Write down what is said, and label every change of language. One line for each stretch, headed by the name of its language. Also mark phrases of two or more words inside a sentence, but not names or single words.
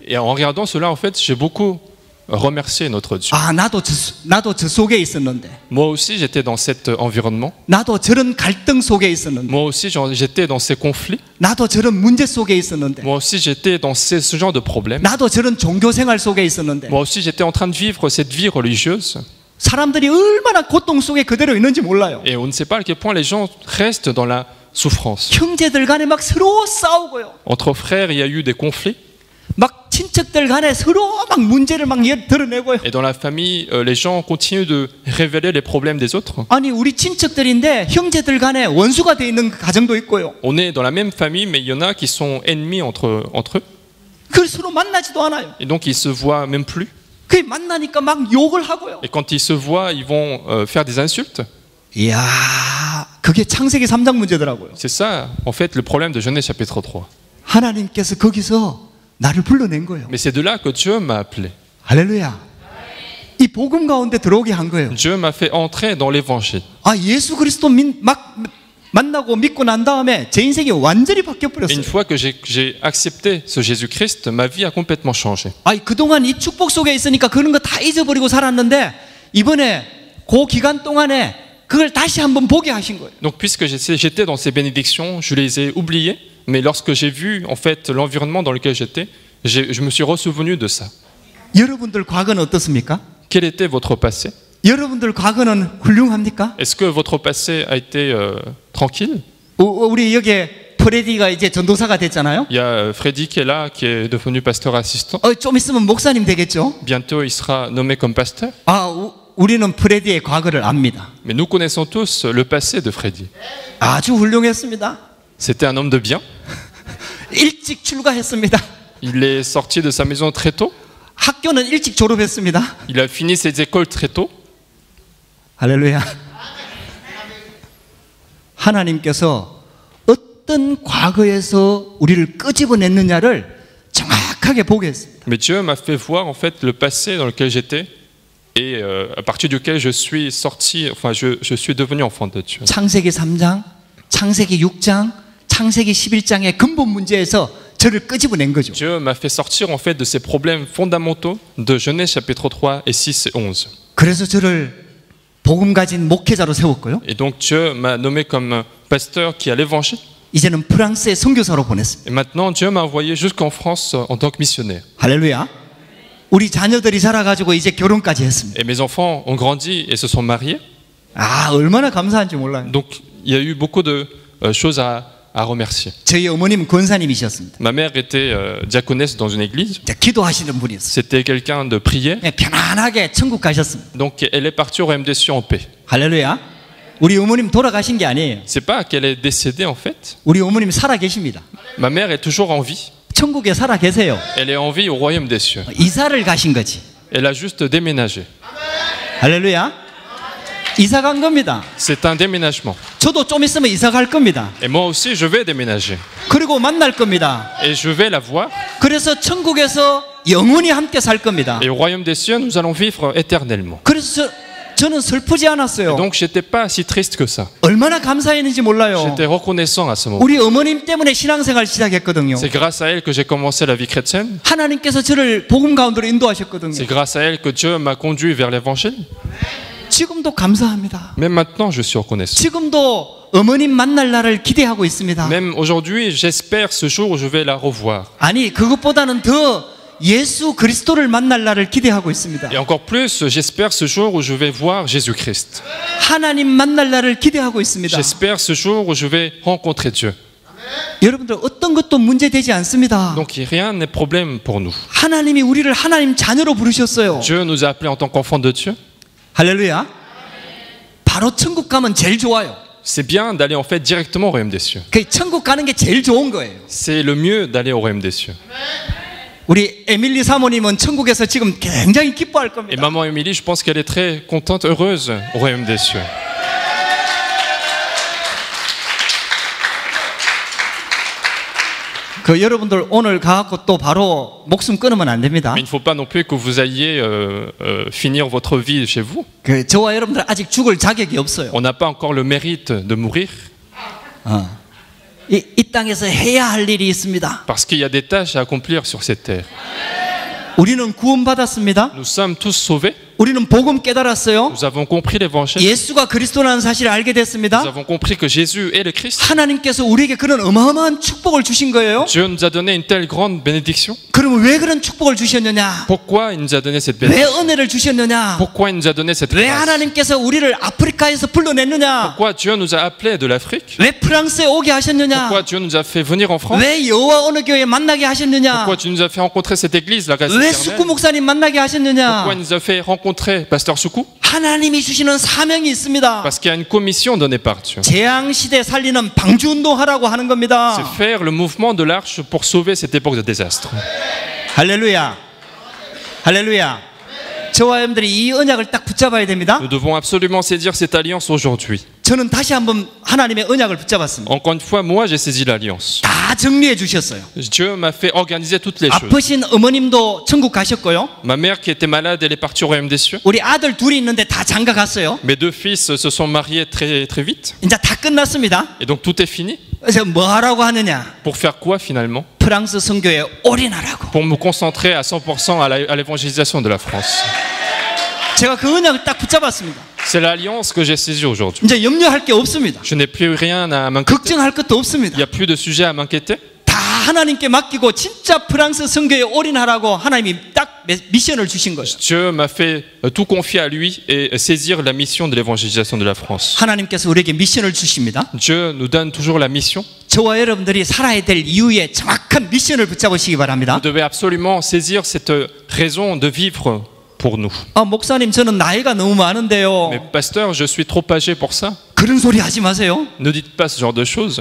French: Et en regardant cela en fait, j'ai beaucoup remercié notre Dieu.
Korean: 아, 나도 저 속에 있었는데.
French: Moi aussi j'étais dans cet environnement.
Korean: 나도 저런 갈등 속에 있었는데.
French: Moi aussi j'étais dans ces conflits.
Korean: 나도 저런 문제 속에 있었는데.
French: Moi aussi j'étais dans ce genre de problèmes.
Korean: 나도 저런 종교 생활 속에 있었는데.
French: Moi aussi j'étais en train de vivre cette vie religieuse.
Korean: 사람들이 얼마나 고통 속에 그대로 있는지 몰라요.
French: Et on ne sait pas à quel point les gens restent dans la souffrance.
Korean: 형제들 간에 막 서로 싸우고요.
French: Entre frères, il y a eu des conflits.
Korean: 막 친척들 간에 서로 막 문제를 막 드러내고요.
French: Et dans la famille, les gens continuent de révéler les problèmes des autres.
Korean: 아니 우리 친척들인데 형제들 간에 원수가 돼 있는 가정도 있고요.
French: On est dans la même famille, mais il y en a qui sont ennemis entre eux.
Korean: 그 서로 만나지도 않아요.
French: Et donc ils se voient même plus.
Korean: 그 만나니까 막 욕을 하고요.
French: Et quand ils se voient, ils vont faire des insultes.
Korean: 이야, 그게 창세기 3장 문제더라고요.
French: C'est ça, en fait, le problème de Genèse chapitre 3.
Korean: 하나님께서 거기서 나를 불러낸 거예요.
French: Mais c'est de là que Dieu m'a appelé.
Korean: 할렐루야. 이 복음 가운데 들어오게 한 거예요.
French: Dieu m'a fait entrer dans l'évangile.
Korean: 아, 예수 그리스도 막 만나고 믿고 난 다음에 제 인생이 완전히 바뀌어
French: Et
Korean: 버렸어요.
French: une fois que j'ai accepté ce Jésus-Christ, ma vie a complètement changé.
Korean: 아니 그동안 이 축복 속에 있으니까 그런 거 다 잊어버리고 살았는데 이번에 그 기간 동안에 그걸 다시 한번 보게 하신 거예요.
French: Donc puisque j'étais dans ces bénédictions, je les ai oubliées, Mais lorsque j'ai vu en fait l'environnement dans lequel j'étais, je me suis ressouvenu de ça.
Korean: 여러분들 과거는 어떻습니까?
French: Quel était votre passé?
Korean: 여러분들 과거는 훌륭합니까?
French: Est-ce que votre passé a été tranquille?
Korean: 우리 여기에 프레디가 이제 전도사가 됐잖아요.
French: Il y a Freddy qui est là, qui est devenu pasteur assistant.
Korean: 좀 있으면 목사님 되겠죠?
French: Bientôt, il sera nommé comme pasteur.
Korean: 우리는 프레디의 과거를 압니다.
French: Mais nous connaissons tous le passé de Freddy.
Korean: 아주 훌륭했습니다.
French: C'était un homme de bien.
Korean: 일찍 출가했습니다.
French: Il est sorti de sa maison très tôt.
Korean: 학교는 일찍 졸업했습니다.
French: Il a fini ses écoles très tôt.
Korean: 할렐루야. 하나님께서 어떤 과거에서 우리를 끄집어냈느냐를 정확하게 보게 했습니다.
French: Mais Dieu m'a fait voir en fait le passé dans lequel j'étais et à partir duquel je suis sorti, enfin je suis devenu enfant de Dieu.
Korean: 창세기 3장, 창세기 6장, 창세기 11장의 근본 문제에서 저를 끄집어낸 거죠.
French: Dieu m'a fait sortir en fait de ces problèmes fondamentaux de Genèse chapitre 3 et 6 et 11.
Korean: 그래서 저를 복음 가진 목회자로 세웠고요.
French: Et donc Dieu m'a nommé comme pasteur qui a l'évangile.
Korean: 이제는 프랑스에 선교사로 보냈습니다.
French: Et maintenant Dieu m'a envoyé jusqu'en France en tant que missionnaire.
Korean: 할렐루야. 우리 자녀들이 자라가지고 이제 결혼까지 했습니다.
French: Et mes enfants ont grandi et se sont mariés.
Korean: 얼마나 감사한지 몰라요.
French: Donc il y a eu beaucoup de choses à remercier.
Korean: 저희 어머님 권사님이셨습니다.
French: Ma mère était diaconesse dans une église.
Korean: 기도하시는 분이었어요.
French: C'était quelqu'un de prière.
Korean: 편안하게 천국 가셨습니다.
French: Donc elle est partie au royaume des cieux en paix.
Korean: 할렐루야. 우리 어머님 돌아가신 게 아니에요.
French: C'est pas qu'elle est décédée en fait.
Korean: 우리 어머님 살아 계십니다.
French: Ma mère est toujours en vie.
Korean: 천국에 살아 계세요.
French: Elle est en vie au royaume des cieux.
Korean: 이사를 가신 거지.
French: Elle a juste déménagé.
Korean: 할렐루야. 이사 간 겁니다.
French: C'est un déménagement.
Korean: 저도 좀 있으면 이사 갈 겁니다.
French: Et moi aussi je vais déménager.
Korean: 그리고 만날 겁니다.
French: Et je vais la voir.
Korean: 그래서 천국에서 영원히 함께 살 겁니다.
French: Et au royaume des cieux nous allons vivre éternellement.
Korean: 그래서 저는 슬프지 않았어요.
French: Donc j'étais pas si triste que ça.
Korean: 얼마나 감사했는지 몰라요.
French: J'étais reconnaissant à ce moment.
Korean: 우리 어머님 때문에 신앙생활 시작했거든요.
French: C'est grâce à elle que j'ai commencé la vie chrétienne.
Korean: 하나님께서 저를 복음 가운데로 인도하셨거든요.
French: C'est grâce à elle que Dieu m'a conduit vers l'évangile.
Korean: 지금도 감사합니다.
French: Même maintenant je suis reconnaissant.
Korean: 지금도 어머님 만날 날을 기대하고 있습니다.
French: Même aujourd'hui j'espère ce jour où je vais la revoir.
Korean: 아니 그것보다는 더 예수 그리스도를 만날 날을 기대하고 있습니다.
French: Et encore plus, j'espère ce jour où je vais voir Jésus-Christ.
Korean: 하나님 만날 날을 기대하고 있습니다.
French: J'espère ce jour où je vais rencontrer Dieu.
Korean: 여러분들 어떤 것도 문제되지 않습니다.
French: Donc rien n'est problème pour nous.
Korean: 하나님이 우리를 하나님 자녀로 부르셨어요.
French: Dieu nous a appelés en tant qu'enfants de Dieu.
Korean: 할렐루야. 바로 천국 가면 제일 좋아요.
French: C'est bien d'aller en fait directement au royaume des cieux.
Korean: 그 천국 가는 게 제일 좋은 거예요.
French: C'est le mieux d'aller au royaume des cieux.
Korean: 우리 에밀리 사모님은 천국에서 지금 굉장히 기뻐할
French: Et
Korean: 겁니다.
French: maman Émilie, je pense qu'elle est très contente, heureuse au royaume des cieux.
Korean: 그 여러분들 오늘 가갖고 또 바로 목숨 끊으면 안 됩니다.
French: Mais il ne faut pas non plus que vous alliez finir votre vie chez vous.
Korean: 그 저와 여러분들 아직 죽을 자격이 없어요.
French: On n'a pas encore le mérite de mourir.
Korean: 이 땅에서 해야 할 일이 있습니다.
French: Parce qu'il y a des tâches à accomplir sur cette terre.
Korean: 우리는 구원받았습니다.
French: Nous sommes tous sauvés.
Korean: 우리는 복음 깨달았어요.
French: Nous avons compris l'évangile.
Korean: 예수가 그리스도라는 사실을 알게 됐습니다.
French: Nous avons compris que Jésus est le Christ.
Korean: 하나님께서 우리에게 그런 어마어마한 축복을 주신 거예요.
French: Dieu nous a donné une telle grande bénédiction.
Korean: 그러면 왜 그런 축복을 주셨느냐?
French: Pourquoi il nous a donné cette
Korean: 왜
French: bénédiction?
Korean: 은혜를 주셨느냐?
French: Pourquoi il nous a donné cette
Korean: 왜
French: grâce?
Korean: 하나님께서 우리를 아프리카에서 불러냈느냐?
French: Pourquoi Dieu nous a appelés de l'Afrique?
Korean: 왜 프랑스에 오게 하셨느냐?
French: Pourquoi Dieu nous a fait venir en France?
Korean: 왜 여호와 어느 교회 만나게 하셨느냐?
French: Pourquoi Dieu nous a fait rencontrer cette église, la grâce
Korean: 왜
French: éternelle?
Korean: 숙구 목사님 만나게 하셨느냐?
French: Pourquoi il nous a fait rencontrer Pasteur Soukou?
Korean: 하나님이 주시는 사명이 있습니다.
French: Parce qu'il y a une commission donnée par Dieu.
Korean: 재앙 시대 살리는 방주 운동하라고 하는
French: C'est
Korean: 겁니다.
French: faire le mouvement de l'arche pour sauver cette époque de désastre.
Korean: 할렐루야. 할렐루야. 저와 여러분들이 이 언약을 딱 붙잡아야 됩니다.
French: Nous devons absolument saisir cette alliance aujourd'hui.
Korean: 저는 다시 한번 하나님의 언약을 붙잡았습니다.
French: Encore une fois, moi j'ai saisi l'alliance.
Korean: 다 정리해 주셨어요.
French: Dieu m'a fait organiser toutes les choses.
Korean: 아프신 어머님도 천국 가셨고요.
French: Ma mère qui était malade, elle est partie au royaume des cieux.
Korean: 우리 아들 둘이 있는데 다 장가 갔어요.
French: Mes deux fils se sont mariés très, très vite.
Korean: 이제 다 끝났습니다.
French: Et donc tout est fini.
Korean: 그래서 뭐 하라고 하느냐?
French: Pour faire quoi finalement?
Korean: 프랑스 선교에 올인하라고.
French: Pour me concentrer à 100% à l'évangélisation de la France.
Korean: 제가 그 언약을 딱 붙잡았습니다.
French: C'est l'alliance que j'ai saisie aujourd'hui.
Korean: 이제 염려할 게 없습니다.
French: Je n'ai plus rien à m'inquiéter.
Korean: 걱정할 것도
French: Il
Korean: 없습니다.
French: n'y a plus de sujet à m'inquiéter.
Korean: 다 하나님께 맡기고 진짜 프랑스 선교에 올인하라고 하나님이 딱 미션을 주신 거예요.
French: Dieu m'a fait tout confier à lui et saisir la mission de l'évangélisation de la France.
Korean: 하나님께서 우리에게 미션을 주십니다.
French: Dieu nous donne toujours la mission.
Korean: 저와 여러분들이 살아야 될 이유에 정확한 미션을 붙잡으시기 바랍니다.
French: Vous devez absolument saisir cette raison de vivre pour nous.
Korean: 목사님 저는 나이가 너무 많은데요.
French: Mais pasteur, je suis trop âgé pour ça.
Korean: 그런 소리 하지 마세요.
French: Ne dites pas ce genre de choses.